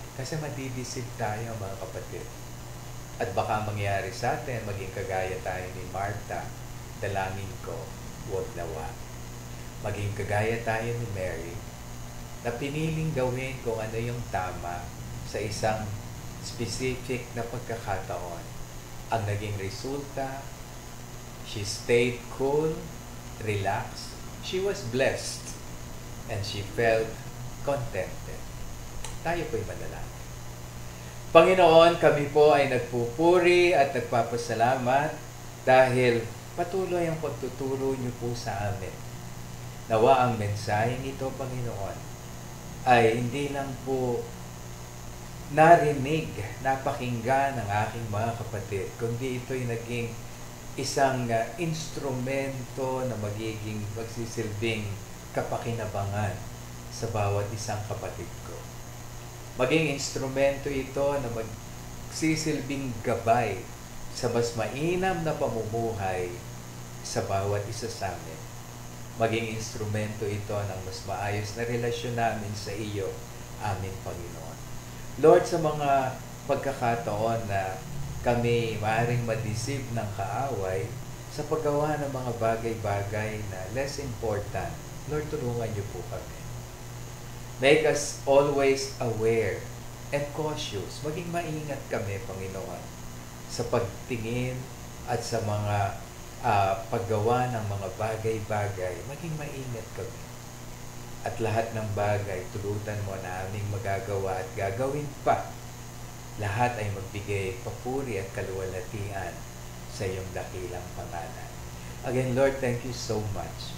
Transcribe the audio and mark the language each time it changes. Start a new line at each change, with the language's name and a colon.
Filipino: Kasi madidisip tayo mga kapatid. At baka mangyari sa atin, maging kagaya tayo ni Martha, dalangin ko, huwag nawa. Maging kagaya tayo ni Mary, na piniling gawin kung ano yung tama sa isang specific na pagkakataon. Ang naging resulta,
English: she stayed cool, relaxed, she was blessed, and she felt contented.
Filipino: Tayo po'y manalangin. Panginoon, kami po ay nagpupuri at nagpapasalamat dahil patuloy ang pagtuturo niyo po sa amin. Nawa ang mensaheng ito, Panginoon, ay hindi lang po narinig, napakinggan ng aking mga kapatid, kundi ito'y naging isang instrumento na magsisilbing kapakinabangan sa bawat isang kapatid ko. Maging instrumento ito na magsisilbing gabay sa mas mainam na pamumuhay sa bawat isa sa amin. Maging instrumento ito ng mas maayos na relasyon namin sa iyo, aming Panginoon. Lord, sa mga pagkakataon na kami maaaring ma-deceive ng kaaway sa paggawa ng mga bagay-bagay na
English: less important,
Filipino: Lord, tulungan niyo po kami.
English: Make us always aware and cautious.
Filipino: Maging maingat kami, Panginoon, sa pagtingin at sa mga paggawa ng mga bagay-bagay. Maging maingat kami. At lahat ng bagay, tulutan mo na aming magagawa at gagawin pa. Lahat ay magbigay papuri at kaluwalhatian sa iyong dakilang pangalan.
English: Again, Lord, thank you so much.